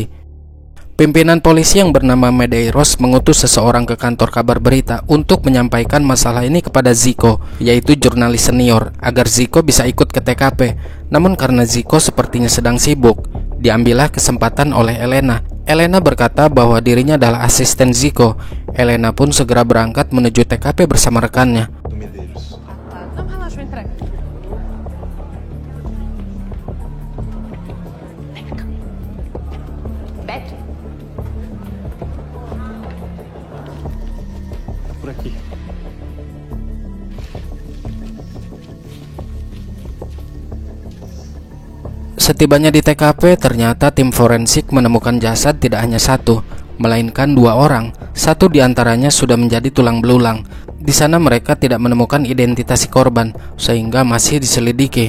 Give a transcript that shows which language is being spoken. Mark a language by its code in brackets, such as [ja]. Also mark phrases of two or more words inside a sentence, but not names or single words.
[id] Pimpinan polisi yang bernama Medeiros mengutus seseorang ke kantor kabar berita untuk menyampaikan masalah ini kepada Zico, yaitu jurnalis senior, agar Zico bisa ikut ke TKP. Namun karena Zico sepertinya sedang sibuk, diambillah kesempatan oleh Elena. Elena berkata bahwa dirinya adalah asisten Zico. Elena pun segera berangkat menuju TKP bersama rekannya. [pt] Tá, não, relaxa, eu entrego. Beck? Por aqui. [id] Setibanya di TKP, ternyata tim forensik menemukan jasad tidak hanya satu, melainkan dua orang. Satu diantaranya sudah menjadi tulang belulang. Di sana mereka tidak menemukan identitas si korban, sehingga masih diselidiki.